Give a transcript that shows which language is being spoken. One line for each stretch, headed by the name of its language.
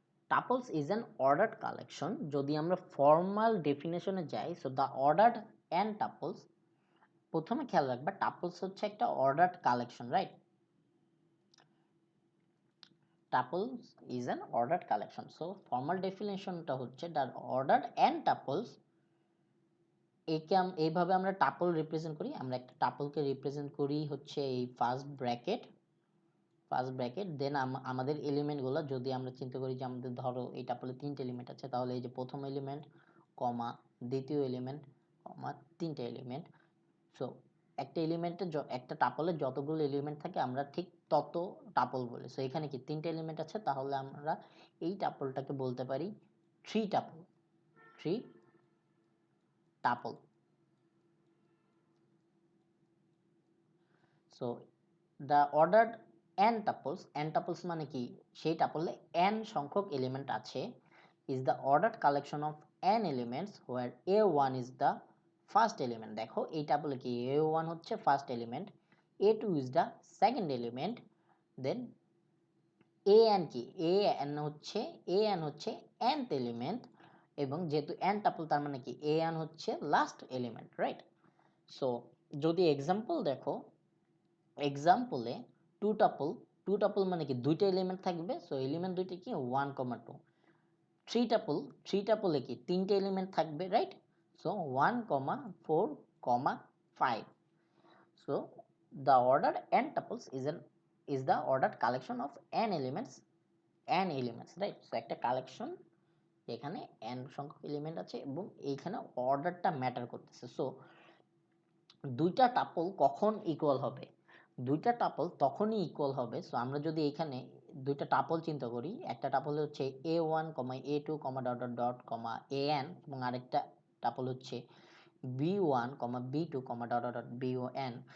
English: Tuples is an ordered collection.
Bangla: যদি আমরা formal ডেফিনেশনে যাই,
English: so the ordered n tuples,
Bangla: প্রথমে খেয়াল রাখবা টাপলস হচ্ছে একটা ordered collection, right?
English: Tuples is an ordered collection.
Bangla: So formal definitionটা হচ্ছে
English: the ordered n tuples,
Bangla: একে এইভাবে আমরা টাপল রিপ্রেজেন্ট করি। আমরা একটা টাপলকে রিপ্রেজেন্ট করি হচ্ছে এই ফার্স্ট ব্র্যাকেট, দেন আমাদের এলিমেন্টগুলো যদি আমরা চিন্তা করি যে আমাদের ধরো এই টাপলে 3টে এলিমেন্ট আছে, তাহলে এই যে প্রথম এলিমেন্ট, কমা দ্বিতীয় এলিমেন্ট, কমা 3টে এলিমেন্ট। সো একটা এলিমেন্টে একটা টাপলে যতগুলো এলিমেন্ট থাকে আমরা ঠিক তত টাপল বলি। সো এখানে কি 3টে এলিমেন্ট আছে, তাহলে আমরা এই টাপলটাকে বলতে পারি 3 tuple, 3 tuple. So the ordered n tuples মানে কি? সেই টাপলে n সংখ্যক এলিমেন্ট আছে,
English: is the ordered collection of n elements where a1 is the first element.
Bangla: দেখো এই টাপলে কি a1 হচ্ছে first element, a2 is the second element, then an কি? an হচ্ছে nth এলিমেন্ট, এবং যেহেতু n টাপল তার মানে কি an হচ্ছে লাস্ট এলিমেন্ট, রাইট? সো যদি এক্সাম্পল দেখো, এক্সাম্পলে টু টাপল মানে কি দুইটা এলিমেন্ট থাকবে, সো এলিমেন্ট দুইটা কি 1, 2। থ্রি টাপলে কি তিনটে এলিমেন্ট থাকবে, right? So 1, 4, 5।
English: So the ordered n tuples is the ordered collection of n elements, right?
Bangla: So একটা কালেকশন যেখানে n সংখ্যক এলিমেন্ট আছে এবং এইখানে অর্ডারটা ম্যাটার করতেছে। সো দুইটা টাপল কখন ইকুয়াল হবে? দুইটা টাপল তখনই ইকুয়াল হবে। সো আমরা যদি এখানে দুইটা টাপল চিন্তা করি, একটা টাপল হচ্ছে a1, a2, dot dot dot, an, এবং আরেকটা টাপল হচ্ছে b1, b2, dot dot dot, bon।